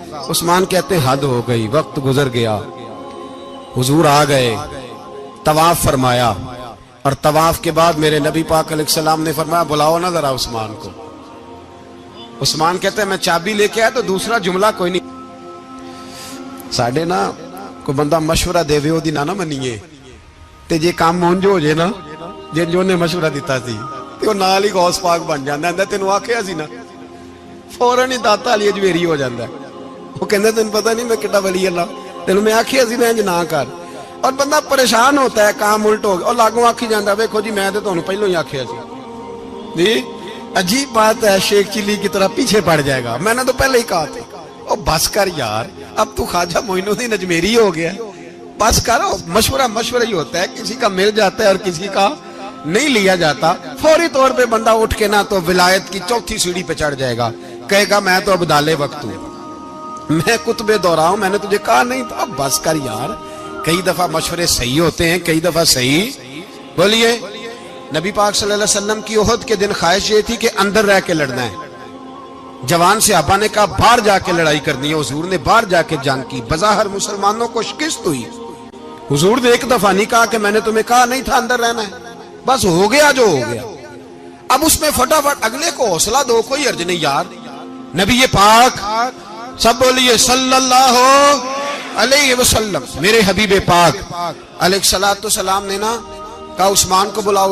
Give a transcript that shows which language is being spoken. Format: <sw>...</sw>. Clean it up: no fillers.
<ur>عثمان کہتے ہیں حد ہو گئی، وقت گزر گیا. حضور آ گئے، طواف فرمایا، اور طواف کے بعد میرے نبی پاک علیہ السلام نے فرمایا بلاؤ نا ذرا عثمان کو. عثمان کہتے ہیں میں چابی لے کے آیا تو دوسرا جملہ کوئی نہیں.</ur> <pa>ساڈے نا کوئی بندہ مشورہ دے وے اودی نہ منیے، تے جے کام مونج ہو جے نا جن جو نے مشورہ دیتا سی تے او نال ہی غوث پاک بن جاندا ہے. تینوں آکھیا سی نا فوراً ہی داتا علی اجمیری ہو جاندا ہے. وہ کہندا تینوں پتہ نہیں میں کڈا ولی اللہ، تینوں میں آکھیا سی میں انج نہ کر.</pa> <ur>اور بندہ پریشان ہوتا ہے، کام الٹ ہو گیا،</ur> <pa>اور لاگوں آکھی جاندا ویکھو جی میں تے تانوں پہلوں ہی آکھیا سی.</pa> <ur>جی عجیب بات ہے، شیخ چلی کی طرح پیچھے پڑ جائے گا، میں نے تو پہلے ہی کہا تھا. او بس کر یار، اب تو خواجہ معین الدین اجمیری ہو گیا، بس کرو. مشورہ ہی ہوتا ہے، کسی کا مل جاتا ہے اور کسی کا نہیں لیا جاتا. فوری طور پہ بندہ اٹھ کے نا تو ولایت کی 4تھی سیڑھی پہ چڑھ جائے گا، کہے گا میں تو ابدال وقت ہوں، میں قطب دورہ ہوں، میں نے تجھے کہا نہیں تھا. اب بس کر یار. کئی دفعہ مشورے صحیح ہوتے ہیں، کئی دفعہ صحیح بولیے نبی پاک صلی اللہ علیہ وسلم کی احد کے دن خواہش یہ تھی کہ اندر رہ کے لڑنا ہے. جوان صحابہ نے کہا باہر جا کے لڑائی کرنی ہے. حضور نے باہر جا کے جنگ کی. بظاہر مسلمانوں کو شکست ہوئی. حضور نے ایک دفعہ نہیں کہا کہ میں نے تمہیں کہا نہیں تھا اندر رہنا ہے, بس ہو گیا جو ہو گیا. اب اس میں فٹافٹ اگلے کو حوصلہ دو, کوئی عرض نہیں یار. نبی پاک سب بولیے صلی اللہ علیہ وسلم, میرے حبیب پاک علیہ الصلوۃ والسلام نے نا کہا عثمان کو بلاؤ.</ur>